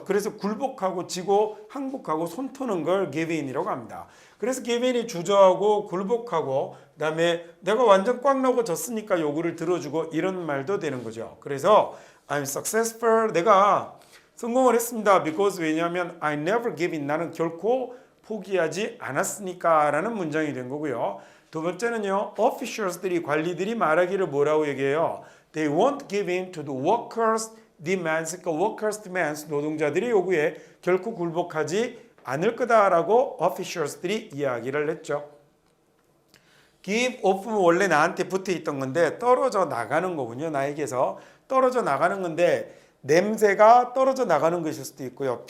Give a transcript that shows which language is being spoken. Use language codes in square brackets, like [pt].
[ko] 그래서 굴복하고 지고 항복하고 손터는 걸 give in이라고 합니다. 그래서 give in이 주저하고 굴복하고 그다음에 내가 완전 꽉 넣고 졌으니까 요구를 들어주고 이런 말도 되는 거죠. 그래서 [en] I'm successful. [ko] 내가 성공을 했습니다. [en] because [ko] 왜냐하면 [en] I never give in. [ko] 나는 결코 포기하지 않았으니까 라는 문장이 된 거고요. 두 번째는요. officials들이 관리들이 말하기를 뭐라고 얘기해요? [en] They won't give in to the workers' demands. [ko] 그러니까 [en] workers' demands [ko] 노동자들의 요구에 결코 굴복하지 않을 거다라고 officials들이 이야기를 했죠. give off는 원래 나한테 붙어 있던 건데 떨어져 나가는 거군요. 나에게서 떨어져 나가는 건데 냄새가 떨어져 나가는 것일 수도 있고요.